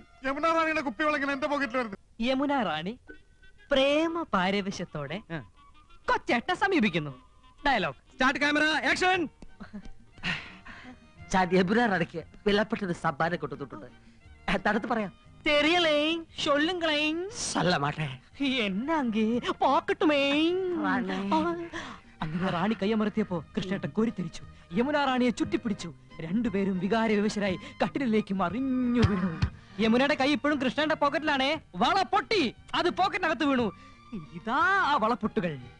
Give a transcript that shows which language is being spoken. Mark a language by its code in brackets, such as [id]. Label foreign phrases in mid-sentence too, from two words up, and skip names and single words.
[ml] യമുന റാണിയുടെ കുപ്പിവള ഇങ്ങനെ എന്റെ പോക്കറ്റിൽ വരുന്നത്. യമുന റാണി പ്രേമ പാരവശ്യത്തോടെ കൊച്ചേട്ട സമീപിക്കുന്നു. ഡയലോഗ് [en] start, camera, action. [ml] യമുന റാണിക്ക് വിലപ്പെട്ടത് സമ്മാനം കൊടുത്തിട്ടുണ്ട്. തടുത്ത് പറയാം. [ta] தெரியலேன் சொல்லுங்களேன். சொல்ல மாட்டேன். என்ன அங்கே பாக்கட்டுമേൻ. [ml] റാണി. അങ്ങനെ റാണി കയ്യമർത്തിയപ്പോ കൃഷ്ണേട്ടൻ കോരിത്തിരിച്ചു. യമുന റാണിയെ ചുറ്റിപ്പിടിച്ചു. രണ്ടുപേരും വികാര വിവശരായി കട്ടിലേക്ക് മറിഞ്ഞു വീണു. യമുനയുടെ കൈ ഇപ്പോഴും കൃഷ്ണന്റെ പോക്കറ്റിലാണേ. വള പൊട്ടി, അത് പോക്കറ്റിനകത്ത് വീണു. ഇതാ ആ വളപ്പൊട്ടുകൾ.